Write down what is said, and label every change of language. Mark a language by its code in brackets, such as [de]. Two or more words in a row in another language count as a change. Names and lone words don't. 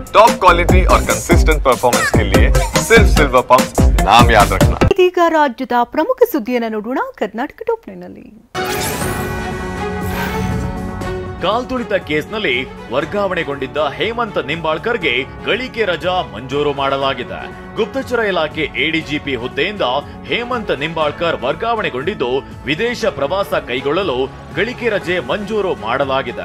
[en] top quality [hi] और [en] consistent performance [hi] के लिए सिर्फ सिल्वर पंप नाम याद रखना। [kn] ಇದೀಗ ರಾಜ್ಯದ ಪ್ರಮುಖ ಸುದ್ದಿಯನ್ನು ನೋಡೋಣ ಕರ್ನಾಟಕ ಟಾಪ್ 9 ನಲ್ಲಿ। ಕಾಲ್ತುಳಿತ ಕೇಸ್ನಲ್ಲಿ ವರ್ಗಾವಣೆಗೊಂಡಿದ್ದ ಹೇಮಂತ್ ನಿಂಬಾಳ್ಕರ್ಗೆ ಗಳಿಕೆ ರಜಾ ಮಂಜೂರು ಮಾಡಲಾಗಿದೆ। ಗುಪ್ತಚರ ಇಲಾಖೆ ಎಡಿಜಿಪಿ ಹುದ್ದೆಯಿಂದ ಹೇಮಂತ್ ನಿಂಬಾಳ್ಕರ್ ವರ್ಗಾವಣೆಗೊಂಡಿದ್ದು ವಿದೇಶ ಪ್ರವಾಸ ಕೈಗೊಳ್ಳಲು ಗಳಿಕೆ ರಜೆ ಮಂಜೂರು ಮಾಡಲಾಗಿದೆ।